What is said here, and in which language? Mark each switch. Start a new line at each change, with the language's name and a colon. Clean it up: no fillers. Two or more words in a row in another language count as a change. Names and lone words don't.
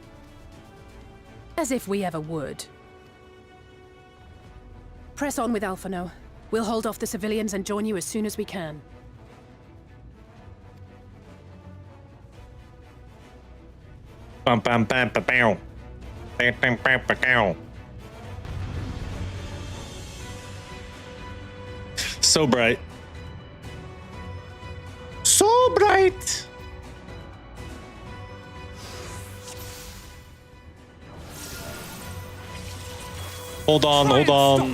English: As if we ever would. Press on with Alphano. We'll hold off the civilians and join you as soon as we can. Bum bum bum ba bow. Bam bam bam ba bow. So bright. So bright. Hold on, hold on.